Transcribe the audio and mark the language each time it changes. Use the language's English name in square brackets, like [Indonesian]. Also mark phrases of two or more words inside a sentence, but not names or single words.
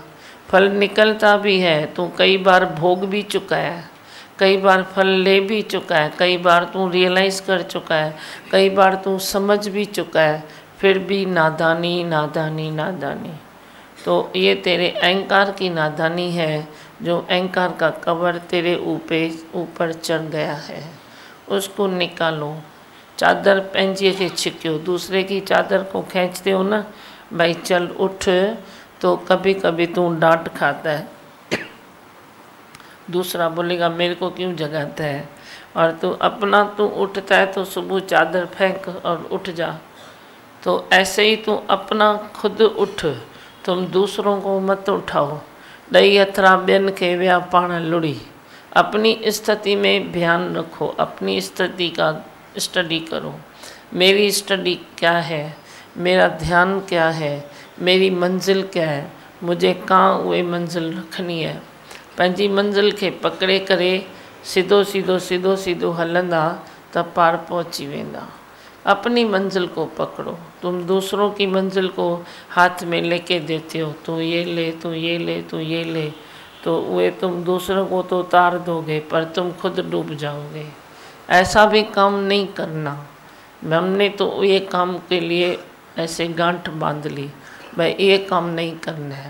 [Hindi] फल निकलता भी है, तू कई बार भोग भी चुका है, कई बार फल ले भी चुका है, कई बार तू रियलाइज़ कर चुका है, कई बार तू समझ भी चुका है, फिर भी नादानी नादानी नादानी। तो ये तेरे अहंकार की नादानी है, जो अहंकार का कवर तेरे ऊपर चढ़ गया है, उसको निकालो। [Sindhi] चादर पंहिंजीअ खे छिकियो, [Hindi] दूसरे की चादर को खींचते हो ना, भाई चल उठ, तो कभी कभी तू डांट खाता है, दूसरा बोलेगा मेरे को क्यों जगाता है, और तू अपना तू उठता है तो सुबह चादर फेंक और उठ जा। तो ऐसे ही तू अपना खुद उठ, तुम दूसरों को मत उठाओ। [Sindhi] ॾही हथरा ॿियनि खे विया पाण लुड़ी। [Hindi] अपनी स्थिति में ध्यान रखो, अपनी स्थिति का स्टडी करो। मेरी स्टडी क्या है, मेरा ध्यान क्या है, मेरी मंजिल क्या है, मुझे कहाँ उहे मंजिल रखनी है। [Sindhi] पंहिंजी मंजिल खे पकड़े करे सीधो सीधो सीधो सीधो हलंदा त पार पहुंची वेंदा। [Hindi] अपनी मंजिल को पकड़ो। तुम दूसरों की मंजिल को हाथ में लेके देते हो, तू ये ले, तू ये ले, तू ये ले, तो वे तुम दूसरों को तो उतार दोगे पर तुम खुद डूब जाओगे। ऐसा भी काम नहीं करना। हमने तो ये काम के लिए ऐसे गांठ बांध ली, भाई ये काम नहीं करना है।